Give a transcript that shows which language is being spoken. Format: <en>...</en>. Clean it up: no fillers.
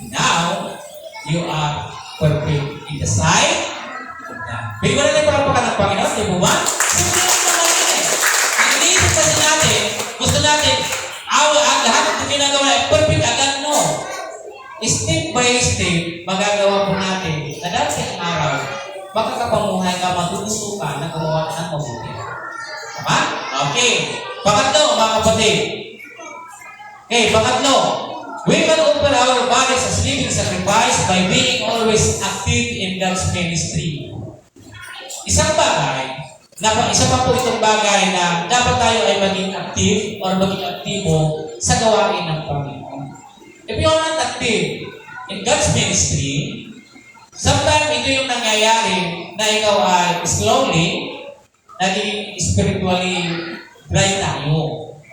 <en>Now, you are perfect in the sight of God.</en> <tl>Pwede ba natin parapakan ng Panginoon? Di ba? Simple lang naman yun eh. Ang iniisip kasi natin, gusto natin, lahat ng ginagawa ay perfect agad, no? Step by step, magagawa po natin na darating ang araw, makakapamuhay ka, matututo ka na gumawa ka ng mabuti. Tama? Okay. Pangatlo, mga kapatid. Okay, pangatlo.</tl> <en>We can offer our bodies as living sacrifice by being always active in God's ministry.</en> <tl>Isang bagay, isa pa po itong bagay na dapat tayo ay maging active or maging aktibo sa gawain ng Panginoon.</tl> <en>If you are not active in God's ministry, sometimes</en> <tl>ito yung nangyayari na ikaw ay slowly naging spiritually dry tayo.</tl>